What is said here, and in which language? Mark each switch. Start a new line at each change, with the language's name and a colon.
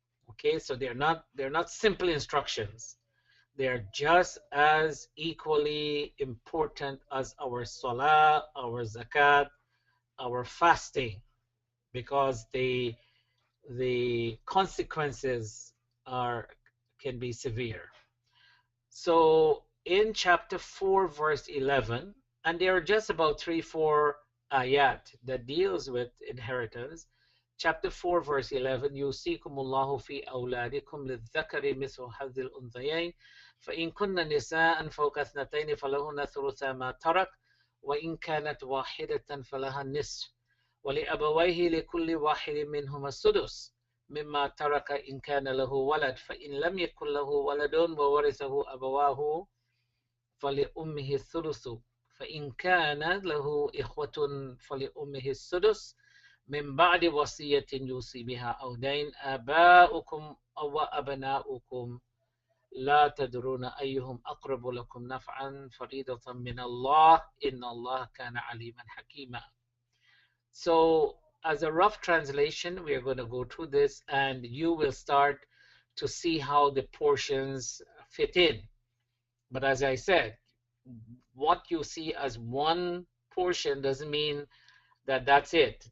English: Okay, so they're not simple instructions. They're just as equally important as our salah, our zakat, our fasting, because the consequences can be severe. So in chapter 4, verse 11, and there are just about 3-4 ayat that deals with inheritance. Chapter 4, verse 11,
Arabic: يُوصِيكُمُ اللَّهُ فِي أَوْلَادِكُمْ لِلذَّكَرِ مِثْلُ حَظِّ الْأُنثَيَيْنِ فَإِنْ كُنَّ نِسَاءً فَوْقَ اثْنَتَيْنِ فَلَهُنَّ ثُلُثَا مَا تَرَكَ وَإِنْ كَانَتْ وَاحِدَةً فَلَهَا النِّصْفُ وَلِأَبَوَيْهِ لِكُلِّ واحد منهما السُّدُسُ مما ترك إن كان له ولد فإن لم يكن له ولد وورثه أبواه فلأمه الثلث فإن كان له إخوة فلأمه السدس من بعد وصية يوصي بها أو دين آباؤكم أو أبناؤكم لا تدرون أيهم أقرب لكم نفعا فريضة من الله إن الله كان عليما حكيما.
English: So as a rough translation, we are going to go through this and you will start to see how the portions fit in. But as I said, what you see as one portion doesn't mean that that's it.